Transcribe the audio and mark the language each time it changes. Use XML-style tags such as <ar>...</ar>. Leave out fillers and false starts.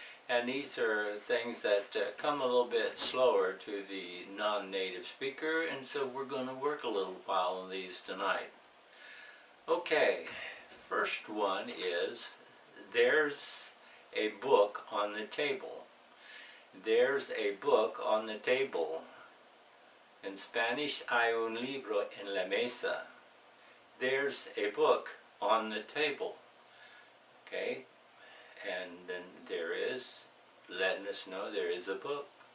<en>And these are things that come a little bit slower to the non-native speaker, and so we're going to work a little while on these tonight. Okay, first one is, there's a book on the table. There's a book on the table. In Spanish,</en> <es>hay un libro en la mesa.</es> <en>There's a book on the table. Okay? And then there is, letting us know there is a book.</en>